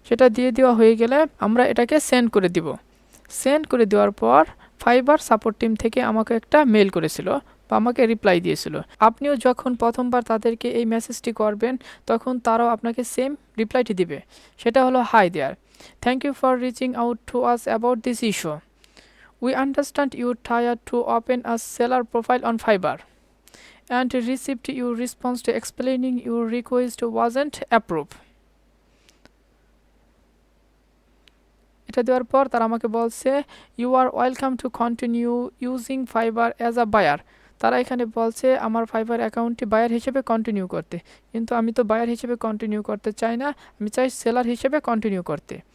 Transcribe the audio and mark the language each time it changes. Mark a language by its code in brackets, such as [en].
[bn] সেটা দিয়ে দেওয়া হয়ে গেলে আমরা এটাকে সেন্ড করে দিব। সেন্ড করে দেওয়ার পর ফাইবার সাপোর্ট টিম থেকে আমাকে একটা মেল করেছিল বা আমাকে রিপ্লাই দিয়েছিল। আপনিও যখন প্রথমবার তাদেরকে এই মেসেজটি করবেন তখন তারাও আপনাকে সেম রিপ্লাইটি দিবে। সেটা হলো, [en] Hi there, thank you for reaching out to us about this issue. We understand you tried to open a seller profile on Fiverr and received your response to explaining your request wasn't approved. [bn] এটা দেওয়ার পর তারা আমাকে বলছে, [en] You are welcome to continue using Fiverr as a buyer. [bn] তারা এখানে বলছে আমার ফাইবার অ্যাকাউন্টটি বায়ার হিসেবে কন্টিনিউ করতে, কিন্তু আমি তো বায়ার হিসেবে কন্টিনিউ করতে চাই না, আমি চাই সেলার হিসেবে কন্টিনিউ করতে।